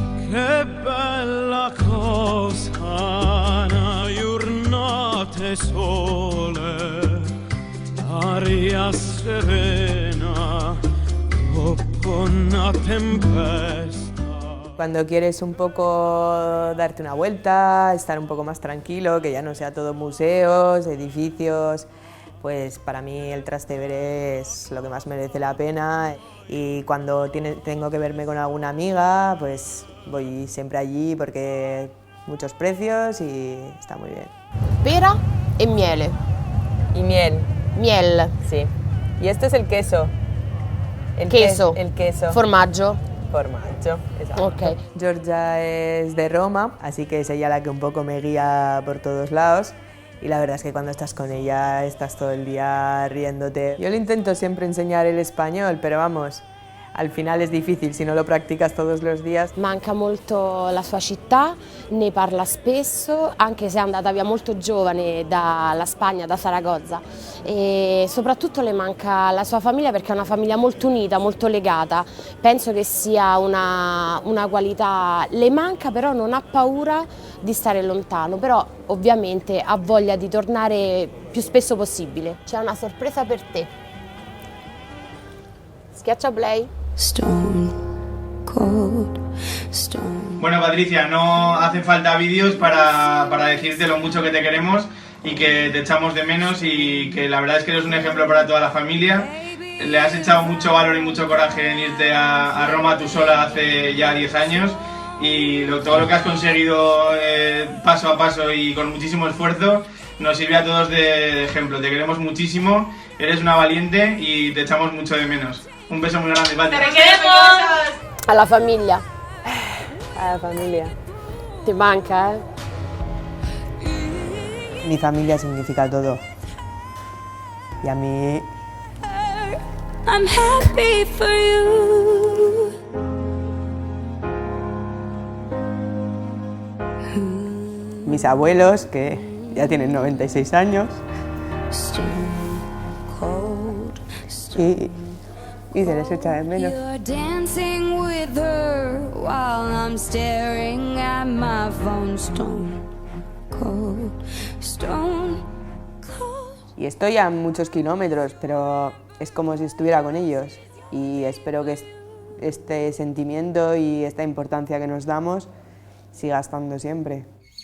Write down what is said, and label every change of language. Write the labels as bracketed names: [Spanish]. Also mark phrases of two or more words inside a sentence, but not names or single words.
[Italian] Che bella cosa, una giornata sole, aria serena, dopo una tempesta. [Spanish] Cuando quieres un poco darte una vuelta, estar un poco más tranquilo, que ya no sea todo museos, edificios, pues para mí el Trastevere es lo que más merece la pena. Y cuando tengo que verme con alguna amiga, pues voy siempre allí porque muchos precios y está muy bien. [Italian] Pera e miele. [Spanish] Y miel. Miel. Sí. Y este es el queso. Queso. El queso. [Italian] Formaggio. Formaggio, [Spanish] exacto. Ok. Giorgia es de Roma, así que es ella la que un poco me guía por todos lados. Y la verdad es que cuando estás con ella estás todo el día riéndote. Yo le intento siempre enseñar el español, pero vamos, al final es difícil si no lo practicas todos los días. [Italian] Manca molto la sua città, ne parla spesso, anche se è andata via molto giovane dalla Spagna, da Saragozza. E soprattutto le manca la sua famiglia perché è una famiglia molto unita, molto legata. Penso che sia una qualità, le manca però non ha paura di stare lontano, però ovviamente ha voglia di tornare più spesso possibile. C'è una sorpresa per te. Schiaccia play. [English] Stone cold, stone. [Spanish] Bueno, Patricia, no hace falta vídeos para decirte lo mucho que te queremos y que te echamos de menos y que la verdad es que eres un ejemplo para toda la familia. Le has echado mucho valor y mucho coraje en irte a Roma tú sola hace ya 10 años y todo lo que has conseguido paso a paso y con muchísimo esfuerzo nos sirve a todos de ejemplo. Te queremos muchísimo, eres una valiente y te echamos mucho de menos. Un beso muy grande, Pati. ¡Te queremos! A la familia. A la familia. [Italian] Te manca, [Spanish] Mi familia significa todo. Y a mí [English] I'm happy for you. [Spanish] mis abuelos, que ya tienen 96 años, [English] Stone cold, stone. [Spanish] y se les echa de menos. [English] You're dancing with her while I'm staring at my phone. Stone cold, stone cold. [Spanish] Y estoy a muchos kilómetros, pero es como si estuviera con ellos. Y espero que este sentimiento y esta importancia que nos damos siga estando siempre.